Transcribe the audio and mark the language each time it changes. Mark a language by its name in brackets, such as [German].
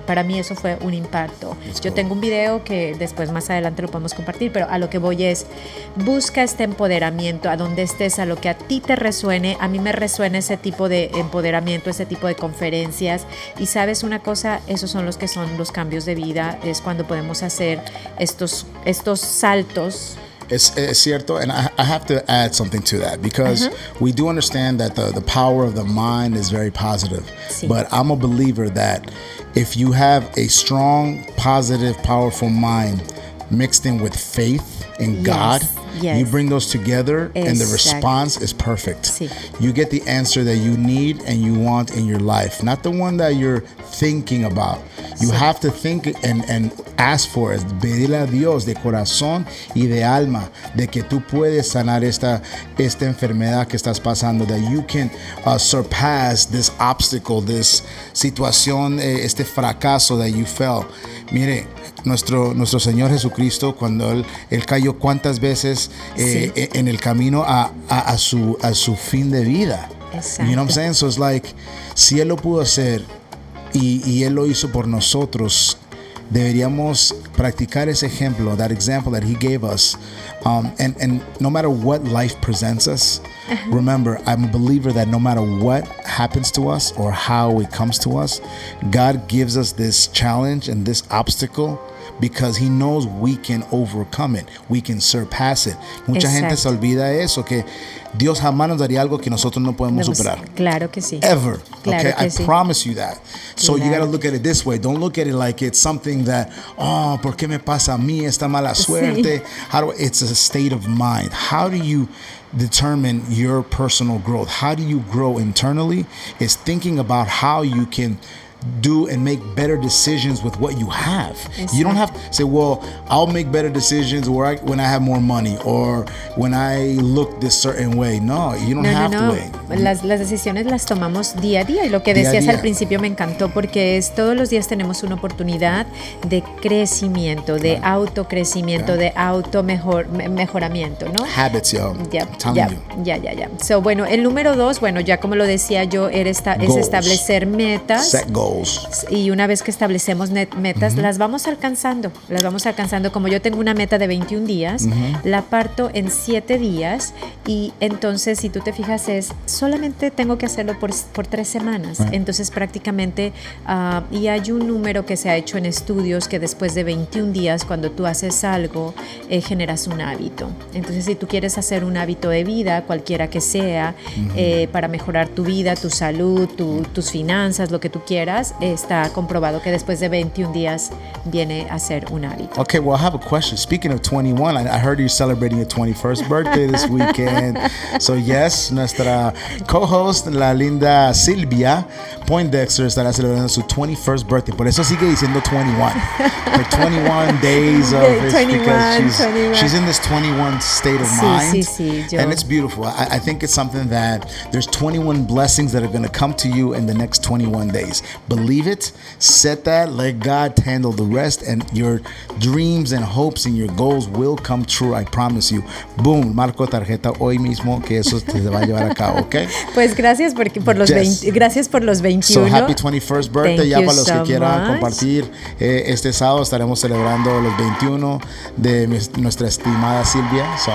[Spanish] Para mí eso fue un impacto. Yo tengo un video que después más adelante lo podemos compartir, pero a lo que voy es, busca este empoderamiento a donde estés, a lo que a ti te resuene. A mí me resuena ese tipo de empoderamiento, ese tipo de conferencias, y sabes una cosa, esos son los cambios de vida, es cuando podemos hacer estos saltos. Es cierto, [English] and I have to add something to that, because we do understand that the power of the mind is very positive. [Spanish] Sí. [English] But I'm a believer that if you have a strong, positive, powerful mind mixed in with faith in God, you bring those together, and the response is perfect. [Spanish] Sí. [English] You get the answer that you need and you want in your life, not the one that you're thinking about. You have to think and ask for it. [Spanish] Pedirle a Dios de corazón y de alma de que tú puedes sanar esta enfermedad que estás pasando, [English] that you can surpass this obstacle, [Spanish] this situación, este fracaso [English] that you felt. [Spanish] Mire, nuestro Señor Jesucristo, cuando él cayó cuántas veces en el camino a su fin de vida. Exacto. [English] You know what I'm saying? So it's like, [Spanish] si Él lo pudo hacer y Él lo hizo por nosotros, deberíamos practicar ese ejemplo, [English] that example that He gave us. And no matter what life presents us, remember, I'm a believer that no matter what happens to us or how it comes to us, God gives us this challenge and this obstacle because He knows we can overcome it, we can surpass it. [Spanish] Mucha gente se olvida eso, que Dios jamás nos daría algo que nosotros no podemos superar. Claro que sí. [English] Ever. [Spanish] Claro [English] okay, [Spanish] que [English] I [Spanish] sí. [English] promise you that. So you got to look at it this way. Don't look at it like it's something that, oh, [Spanish] ¿por qué me pasa a mí esta mala suerte? [English] It's a state of mind. How do you determine your personal growth? How do you grow internally? Is thinking about how you can do and make better decisions with what you have. Exactly. You don't have to say, well, I'll make better decisions when I have more money or when I look this certain way. No, you don't have to wait. [Spanish] Las decisiones las tomamos día a día, y lo que decías al principio me encantó, porque todos los días tenemos una oportunidad de crecimiento, de autocrecimiento, de mejoramiento, ¿no? [English] Habits, yo. [Spanish] Ya. So, bueno, el número 2, bueno, ya como lo decía yo, es establecer metas. [English] Set goals. [Spanish] Y una vez que establecemos metas, las vamos alcanzando. Como yo tengo una meta de 21 días, la parto en 7 días, y entonces, si tú te fijas, solamente tengo que hacerlo por 3 semanas. Entonces, prácticamente, y hay un número que se ha hecho en estudios que después de 21 días, cuando tú haces algo, generas un hábito. Entonces, si tú quieres hacer un hábito de vida, cualquiera que sea, para mejorar tu vida, tu salud, tus finanzas, lo que tú quieras, está comprobado que después de 21 días viene a ser un hábito. [English] Okay, well, I have a question. Speaking of 21, I heard you're celebrating your 21st birthday this weekend. [Spanish] So yes, nuestra co-host, la linda Silvia Poindexter, estará celebrando su [English] 21st birthday. [Spanish] Por eso sigue diciendo 21. [English] For 21 days of it, because she's in this 21 state of mind. [Spanish] Sí, [English] and it's beautiful. I think it's something that there's 21 blessings that are going to come to you in the next 21 days. Believe it, set that, let God handle the rest, and your dreams and hopes and your goals will come true, I promise you. [Spanish] Boom, marco tarjeta hoy mismo que eso se va a llevar a cabo, ¿ok? Pues gracias gracias por los 21. [English] So happy 21st birthday. [Spanish] Ya para los que quieran compartir, este sábado estaremos celebrando los 21 de nuestra estimada Silvia.